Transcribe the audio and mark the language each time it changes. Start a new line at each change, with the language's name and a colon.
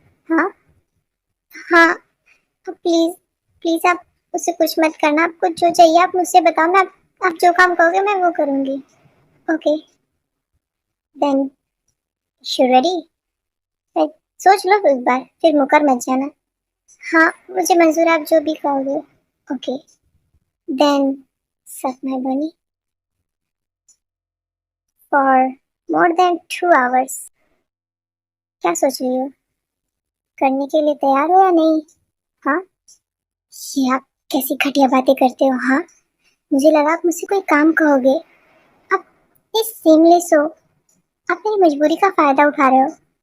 Hindi: हाँ हाँ, तो प्लीज प्लीज आप उसे कुछ मत करना। आपको जो चाहिए आप मुझसे बताओ, मैं आप जो काम कहोगे मैं वो करूँगी। ओके देन, श्योरी, सोच लो एक बार, फिर मुकर मत जाना। हाँ, मुझे मंजूर है, आप जो भी कहोगे।
English: Okay then, suck my bunny for more than 2 hours।
Hindi: क्या सोच रही हो, करने के लिए तैयार हो या नहीं? हाँ, ये आप कैसी घटिया बातें करते हो? हाँ, मुझे लगा आप मुझसे कोई काम कहोगे। आप इस सीमलेस हो, आप मेरी मजबूरी का फायदा उठा रहे हो।